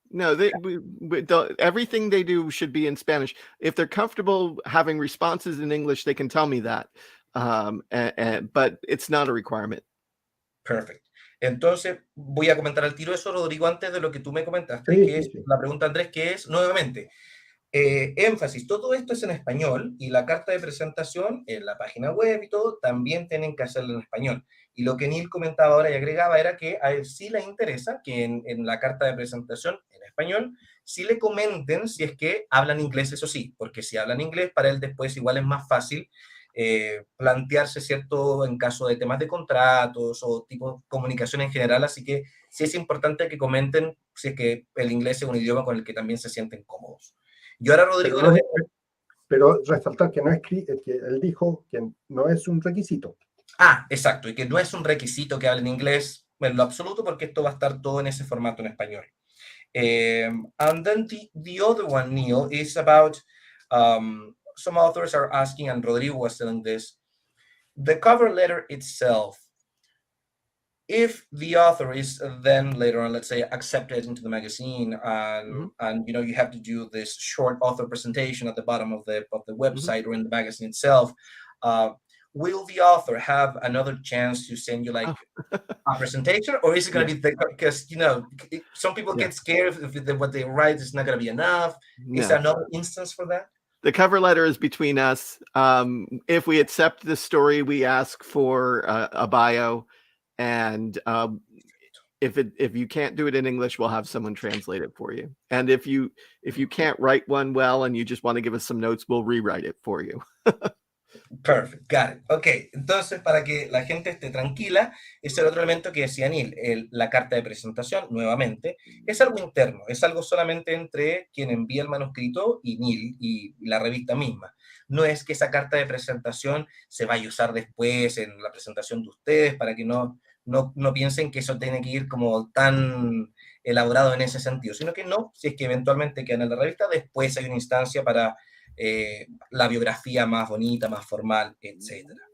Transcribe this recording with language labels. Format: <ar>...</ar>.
<en>No, everything they do should be in Spanish. If they're comfortable having responses in English, they can tell me that. But it's not a requirement. Perfect.</en> <es>Entonces, voy a comentar al tiro eso, Rodrigo, antes de lo que tú me comentaste, que es la pregunta, Andrés, que es, nuevamente, énfasis, todo esto es en español y la carta de presentación en la página web y todo, también tienen que hacerlo en español. Y lo que Neil comentaba ahora y agregaba era que a él sí le interesa que en la carta de presentación en español sí le comenten si es que hablan inglés, eso sí, porque si hablan inglés, para él después igual es más fácil plantearse, ¿cierto?, en caso de temas de contratos o tipo de comunicación en general, así que sí es importante que comenten si es que el inglés es un idioma con el que también se sienten cómodos. Y ahora, Rodrigo... Pero resaltar que que él dijo que no es un requisito. Ah, exacto, y que no es un requisito que hablen inglés en lo absoluto, porque esto va a estar todo en ese formato en español.</es> <en>And then the other one, Neil, is about... some authors are asking, and Rodrigo was telling this, the cover letter itself, if the author is then later on, let's say, accepted into the magazine, and you have to do this short author presentation at the bottom of the website or in the magazine itself, will the author have another chance to send you like a presentation, or is it going to be because some people get scared if what they write is not going to be enough? Is there another instance for that? The cover letter is between us. If we accept the story, we ask for a bio, and if you can't do it in English, we'll have someone translate it for you. And if you can't write one well and you just want to give us some notes, we'll rewrite it for you. Perfect, got it.</en> <es>Ok, entonces para que la gente esté tranquila, ese es el otro elemento que decía Neil, la carta de presentación, nuevamente, es algo interno, es algo solamente entre quien envía el manuscrito y Neil y la revista misma. no es que esa carta de presentación se vaya a usar después en la presentación de ustedes, para que no piensen que eso tiene que ir como tan elaborado en ese sentido, sino que no, si es que eventualmente quedan en la revista, después hay una instancia para la biografía más bonita, más formal, etc.</es>